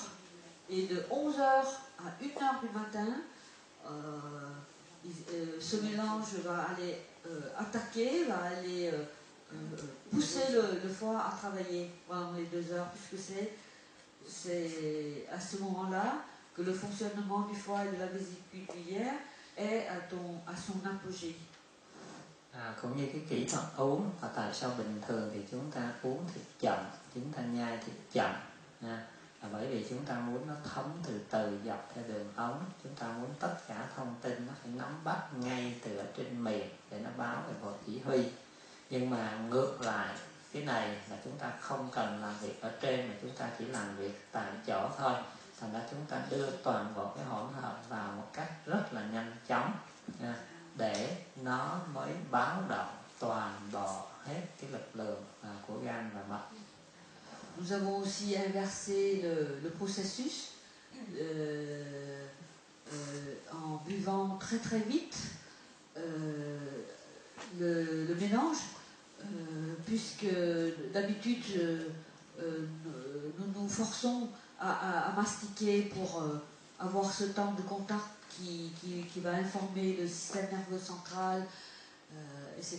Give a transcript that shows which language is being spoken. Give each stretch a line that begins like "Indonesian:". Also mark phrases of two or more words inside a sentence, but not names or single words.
French: Et de 11 heures à 1 heure du matin, ce mélange va aller attaquer, va aller pousser le foie à travailler pendant les 2 heures, puisque c'est à ce moment-là que le fonctionnement du foie et de la vésicule biliaire est à son apogée.
Vietnamese: Cũng như cái kỹ thuật uống, và tại sao bình thường thì chúng ta uống thịt chậm, chúng ta nhai thịt chậm, là bởi vì chúng ta muốn nó thấm từ từ dọc theo đường ống, chúng ta muốn tất cả thông tin nó phải nắm bắt ngay từ ở trên miệng để nó báo về bộ chỉ huy. Nhưng mà ngược lại, cái này là chúng ta không cần làm việc ở trên, mà chúng ta chỉ làm việc tại chỗ thôi. Thành ra chúng ta đưa toàn bộ cái hỗn hợp vào một cách rất là nhanh chóng, để nó mới báo động toàn bộ hết cái lực lượng của gan và mật.
French: Nous avons aussi inversé le processus. en buvant très très vite le mélange, puisque d'habitude nous nous forçons à mastiquer pour avoir ce temps de contact qui va informer le système nerveux central, etc.